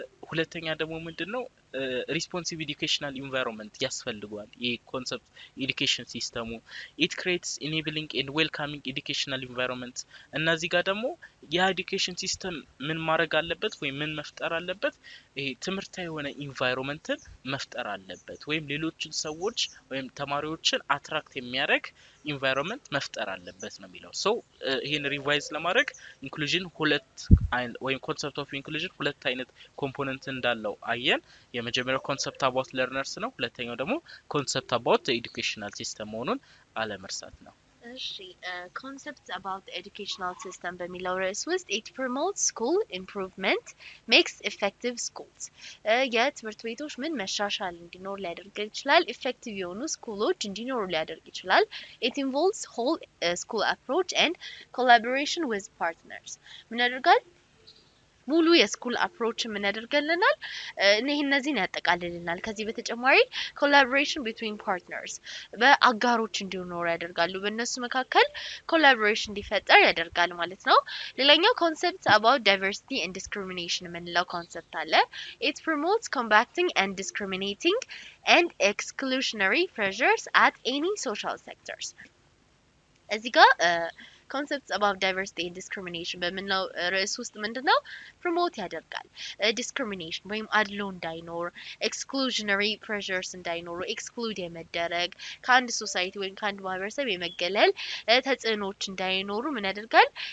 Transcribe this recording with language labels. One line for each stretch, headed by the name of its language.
Amharic: ሁለተኛ ደግሞ ምንድነው
English: responsive educational environment
Amharic: ያስፈልጋል ይሄ ኮንሰፕት
English: education system it creates enabling and welcoming educational environment
Amharic: እነዚህ ጋር ደግሞ የኤዱኬሽን ሲስተም ምን ማድረግ አለበት ወይ ምን መፍጠር አለበት ይሄ ትምርታዊ የሆነ ኢንቫይሮንመንትን መፍጠር አለበት ወይም ሌሎችን ሰዎች ወይም ተማሪዎችን አትራክት የሚያደርግ ኢንቫይሮንመንት መፍጠር አለበት ነው የሚለው ሶ ይሄን ሪቫይዝ ለማድረግ ኢንክሉዥን ሁለት ወይም ኮንሰፕት ኦፍ ኢንክሉዥን ሁለት አይነት ኮምፖነንት እንዳለው አየን የመጀመሪያው ኮንሰፕት
English: about learners
Amharic: ነው ሁለተኛው ደግሞ ኮንሰፕት
English: about the educational system
Amharic: መሆኑን አለመርሳት ነው እሺ
English: concepts about the educational system
Amharic: በሚለው ርዕስ ውስጥ
English: it promotes school improvement makes effective schools
Amharic: የትምህርት ቤቶች ምን መሻሻል እንዲኖር ሊያደርግ ይችላል
English: effective
Amharic: የሆኑ ስኩሎች እንዲኖሩ ሊያደርግ ይችላል
English: it involves whole school approach and collaboration with partners
Amharic: ምን ያደርጋል ሙሉ የስኩል አፕሮች ምን ያደርገልናል እነዚህን ያጠቃልልናል ከዚህ በተጨማሪ
English: collaboration between partners
Amharic: በአጋሮች እንዲኖሩ ያደርጋሉ በእነሱ መካከል collaboration እንዲፈጠር ያደርጋል ማለት ነው ሌላኛው
English: concept about diversity and discrimination
Amharic: የምንለው concept አለ
English: it promotes combating and discriminating and exclusionary pressures at any social sectors
Amharic: እዚህ ጋር
English: concepts about diversity and discrimination
Amharic: በምንለው ርዕስ ውስጥ ምንድነው ፕሮሞት ያደርጋል discrimination ወይም አድሎ እንዳይኖር
English: exclusionary pressures
Amharic: እንዳይኖሩ exclude የመደረግ ከአንድ ሶሳይቲ ወይም ከአንድ ማህበረሰብ የመገለል ተጽዕኖች እንዳይኖሩ ምን ያደርጋል